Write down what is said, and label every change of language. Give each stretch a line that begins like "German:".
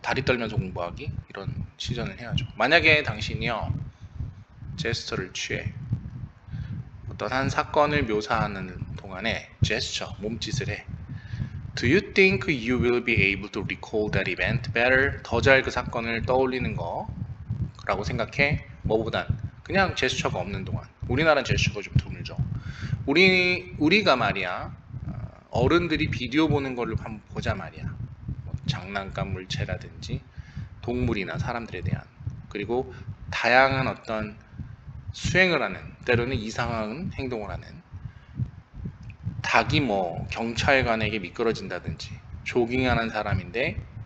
Korean: 다리 떨면서 공부하기 이런 시전을 해야죠. 만약에 당신이요 제스처를 취해 어떤 한 사건을 묘사하는 동안에 몸짓을 해.
English: Do you think you will be able to recall that event better?
Korean: 더 잘 그 사건을 떠올리는 거라고 생각해? 뭐보단 그냥 제스처가 없는 동안. 우리나라는 제스처가 좀 드물죠. 우리가 말이야 어른들이 비디오 보는 걸로 한번 보자 말이야. 장난감 물체라든지 동물이나 사람들에 대한 그리고 다양한 어떤 수행을 하는 때로는 이상한 행동을 하는 닭이 경찰관에게 미끄러진다든지 조깅하는 사람인데